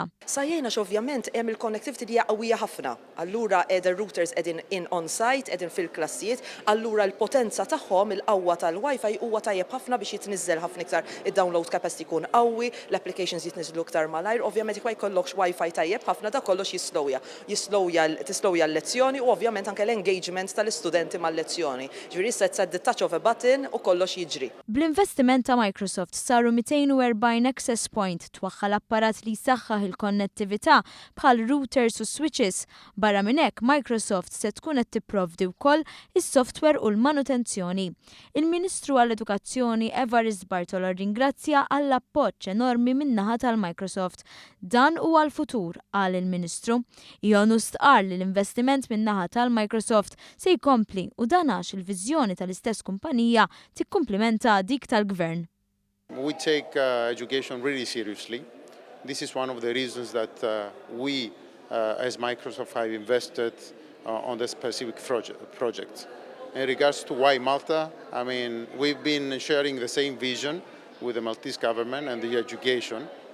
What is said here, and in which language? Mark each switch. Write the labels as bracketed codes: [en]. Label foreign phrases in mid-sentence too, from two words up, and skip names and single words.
[mt] Sajjejna ovvjament hemm il-connectivity li hija qawwija ħafna. Allura routers qegħdin in on-site, qegħdin fil-klassijiet, allura l-potenza tagħhom il-qawwa tal-Wifi huwa tajjeb ħafna biex jitniżżel ħafna iktar id- [en] download capacity [mt] jkun qawwi, l-applications jitniżlu iktar malajr, ovvjament jekk ma jkollokx Wifi tajjeb ħafna da kollox tislowja l-lezzjoni u ovvjament anke l-engagement tal-istudenti mal-lezzjoni. Ġifieri issa [en] at the touch of a button [mt] u kollox jiġri. Bl-investiment ta' Microsoft saru 240 [en] access point [mt] twaħħal apparat li jsaħħaħ il-konnettività bħal routers u switches. Barra minn hekk Microsoft se tkun qed tipprovdi wkoll is-software u l-manutenzjoni. Il-Ministru għall-Edukazzjoni Evarist Bartolo ringrazzja għall-appoġġ enormi min-naħa tal-Microsoft. Dan huwa l-futur qal il-Ministru. Ionu stqar li l-investiment min-naħa tal-Microsoft se jkompli u dan għax il-viżjoni tal-istess kumpanija tikkumplimenta dik tal-Gvern. [en] We take education really seriously. This is one of the reasons that we, as Microsoft, have invested on this specific project. In regards to why Malta, I mean, we've been sharing the same vision with the Maltese government and the education.